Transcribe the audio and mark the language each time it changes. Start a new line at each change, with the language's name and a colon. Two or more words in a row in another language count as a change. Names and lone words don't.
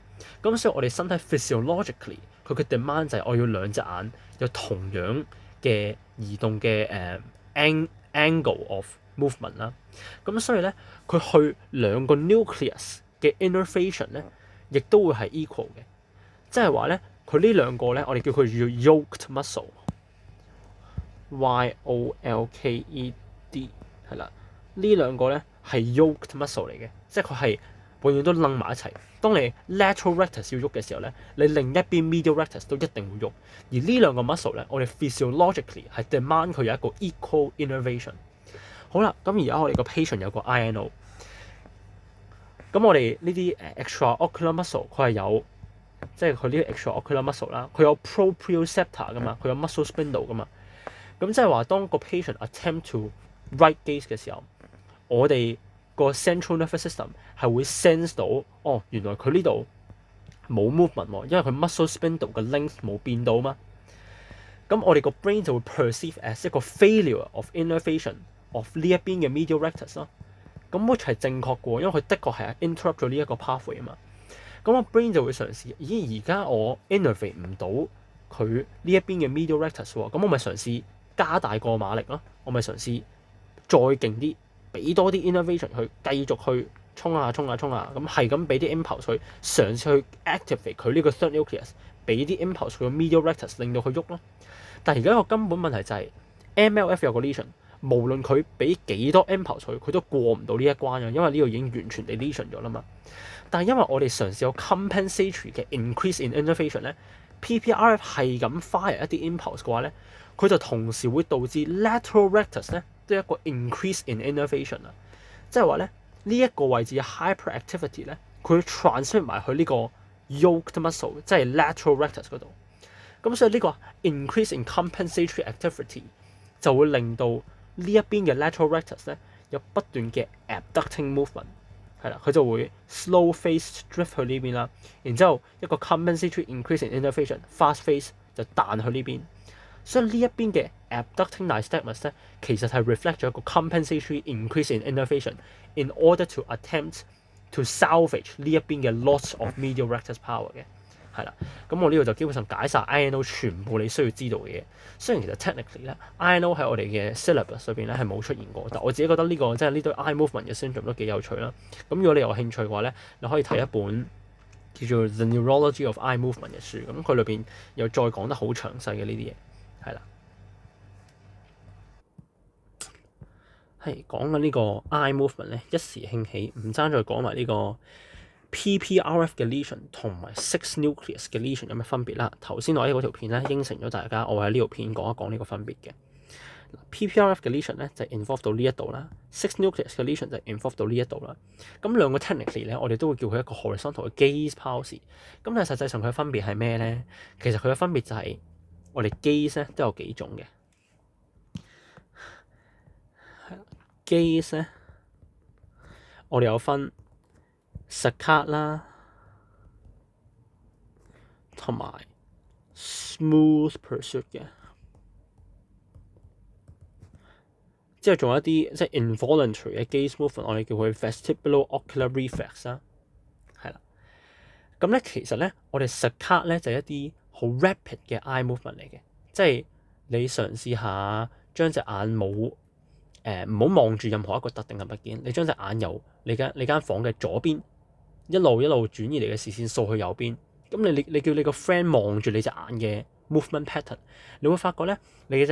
Cantonese: 咁所以我哋身體 physiologically 佢嘅 demand 就係我要兩隻眼有同樣嘅移動嘅
English: angle of movement
Cantonese: 啦。咁所以咧，佢去兩個 nucleus 嘅 innervation 咧，亦都會係 equal 嘅。即係話咧，佢呢兩個咧，我哋叫佢叫
English: yolked muscle，
Cantonese: Y-O-L-K-E-D 係啦。呢兩個咧係
English: yolked muscle
Cantonese: 嚟嘅，即係佢係永遠都擸埋一齊。當你
English: lateral rectus
Cantonese: 要喐嘅時候咧，你另一邊
English: medial rectus
Cantonese: 都一定會喐。而呢兩個 muscle 咧，我哋 physiologically 係 demand 佢有一個
English: equal innervation。
Cantonese: 好啦，咁而家我哋個 patient 有個 INO， 咁我哋呢啲
English: extraocular muscle
Cantonese: 佢係有，即係佢呢個
English: extraocular muscle
Cantonese: 啦，佢有 proprioceptor 噶嘛，佢有
English: muscle spindle
Cantonese: 噶嘛。咁即係話，當個
English: patient attempt to right gaze
Cantonese: 嘅時候，我哋個
English: central nervous system
Cantonese: 係會 sense 到，哦，原來佢呢度冇 movement 喎，因為佢
English: muscle spindle
Cantonese: 嘅 length 冇變到嘛。咁我哋個 brain 就會
English: perceive as
Cantonese: 一個
English: failure of innervation of
Cantonese: 呢一邊嘅
English: medial rectus
Cantonese: 咯。咁 which 係正確嘅喎，因為佢的確係 interrupt 咗呢一個 pathway 啊嘛。咁個 brain 就會嘗試，咦，而家我 innervate 唔到佢呢一邊嘅
English: medial rectus
Cantonese: 喎，咁我咪嘗試加大個馬力咯，我咪嘗試再勁啲，俾多啲 innervation 去繼續去衝啊，咁係咁俾啲 impulse 去嘗試去 activate 佢呢個
English: third nucleus，
Cantonese: 俾啲 impulse 佢個
English: medial rectus
Cantonese: 令到佢喐咯。但係而家個根本問題就係 MLF 有個 lesion， 無論佢俾幾多 impulse 佢都過唔到呢一關嘅，因為呢度已經完全地 lesion 咗啦嘛。但係因為我哋嘗試有 compensatory 嘅
English: increase in innervation
Cantonese: 咧 ，PPRF 係咁 fire 一啲 impulse 嘅話咧，佢就同時會導致
English: lateral rectus
Cantonese: 咧都有一個
English: increase in innervation
Cantonese: 啊，即係話咧呢一個位置嘅 hyperactivity 咧，佢會 transfer 埋去呢個
English: yolked muscle，
Cantonese: 即係
English: lateral rectus
Cantonese: 嗰度。咁所以呢個
English: increase in compensatory activity
Cantonese: 就會令到呢一邊嘅
English: lateral rectus
Cantonese: 咧有不斷嘅
English: abducting movement。
Cantonese: 係啦，佢就會
English: slow phase drift
Cantonese: 去呢邊啦，然之後一個
English: compensatory increase in innervation， fast phase
Cantonese: 就彈去呢邊。所以呢一邊嘅
English: abducting nystagmus
Cantonese: 咧，其實係 reflect 咗一個
English: compensatory increase in innervation in order to attempt to salvage
Cantonese: 呢一邊嘅
English: loss of medial rectus power
Cantonese: 嘅。係啦，咁我呢度就基本上解晒 INO 全部你需要知道嘅嘢。雖然其實 technically 咧 INO 喺我哋嘅 syllabus 裏邊咧係冇出現過，但我自己覺得呢個即係呢堆
English: eye movement
Cantonese: 嘅 syndrome 都幾有趣啦。咁如果你有興趣嘅話咧，你可以睇一本叫做 The Neurology of Eye Movement 嘅書，咁佢裏邊又再講得好詳細嘅呢啲嘢，係啦。係講緊呢個
English: eye movement
Cantonese: 咧，一時興起，唔爭再講埋呢個 PPRF 嘅 lesion 同埋
English: six nucleus
Cantonese: 嘅 lesion 有咩分別啦？頭先我喺嗰條片咧應承咗大家，我喺呢條片講一講呢個分別嘅。PPRF 嘅 lesion 咧就 involve 到呢一度啦 ，
English: six nucleus
Cantonese: 嘅 lesion 就 involve 到呢一度啦。咁兩個 technically 咧，我哋都會叫佢一個 horizontal 嘅
English: gaze palsy。
Cantonese: 咁但係實際上佢嘅分別係咩咧？其實佢嘅分別就係我哋 gaze 咧都有幾種嘅。gaze 咧，我哋有分 saccade 啦，同埋
English: smooth pursuit
Cantonese: 嘅，之後仲有一啲即係 involuntary 嘅
English: gaze movement，
Cantonese: 我哋叫佢
English: vestibulo-ocular reflex
Cantonese: 啦，係啦。咁咧其實咧，我哋 saccade 咧就係一啲好 rapid 嘅
English: eye movement
Cantonese: 嚟嘅，即係你嘗試下將隻眼冇唔好望住任何一個特定嘅物件，你將隻眼由你間房嘅左邊一路轉移嚟嘅視線掃去右邊，咁你叫你個 friend 望住你隻眼嘅
English: movement pattern，
Cantonese: 你會發覺咧，你嘅隻